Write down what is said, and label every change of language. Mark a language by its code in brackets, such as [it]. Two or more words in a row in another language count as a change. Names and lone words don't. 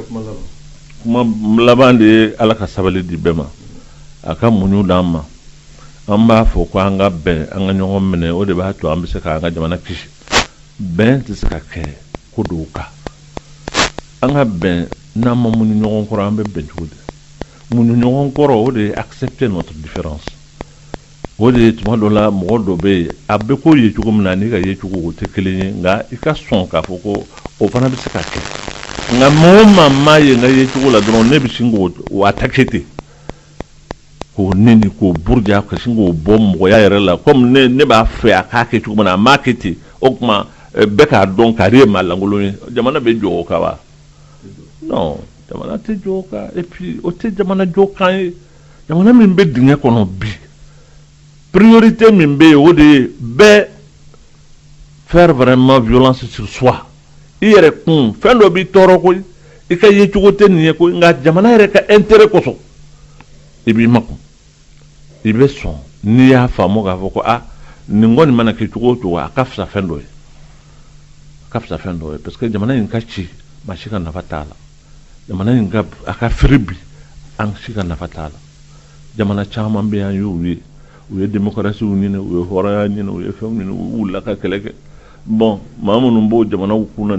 [bm] kuma laban de ye Ala ka sabali di bɛɛ ma a ka muɲu d'an ma an b'a fɔ ko an ka bɛn an ka ɲɔgɔn minɛ o de b'a to an bɛ se k'an ka jamana kisi bɛn tɛ se ka kɛ ko dɔw kan an ka bɛn n'an ma muɲu ɲɔgɔn kɔrɔ an bɛ bɛn cogo di muɲu ɲɔgɔn kɔrɔ o de ye [fr] accepter notre différence [bm] o de ye tuma dɔ la mɔgɔ dɔ bɛ yen a bɛ ko ye cogo min na ani ka ye cogo o tɛ kelen ye nka i ka sɔn k'a fɔ ko o fana bɛ se ka kɛ nka maa o maa m'a ye n ka ye cogo la dɔrɔn ne bɛ sin k'o attaquer ten k'o neni k'o buruja ka sin k'o bɔ mɔgɔya yɛrɛ la comme ne b'a fɛ a k'a kɛ cogo min na a m'a kɛ ten o tuma bɛɛ k'a dɔn kari ye maa lankolon ye jamana bɛ jɔ o kan wa non jamana tɛ jɔ o kan [fr] et puis [bm] o tɛ jamana jɔ kan ye jamana min bɛ dingɛ kɔnɔ bi priorité min bɛ yen o de ye bɛɛ [fr] faire vraiment violence sur soi [bm] i yɛrɛ kun fɛn dɔ b'i tɔɔrɔ koyi i ka ye cogo tɛ nin ye koyi nka jamana yɛrɛ ka intérêt kosɔn i b'i makun i bɛ sɔn n'i y'a faamu k'a fɔ ko nin kɔni mana kɛ cogo o cogo a ka fisa fɛn dɔ ye [fr] parce que [bm] jamana in ka ci maa si ka nafa t'a la jamana in a ka firi bi an si ka nafa t'a la jamana caman bɛ yan y'u ye démocratie ɲini u ye hɔrɔnya ɲini u ye fɛnw ɲini u wulila ka kɛlɛ kɛ bon maa minnu b'o jamanaw kunna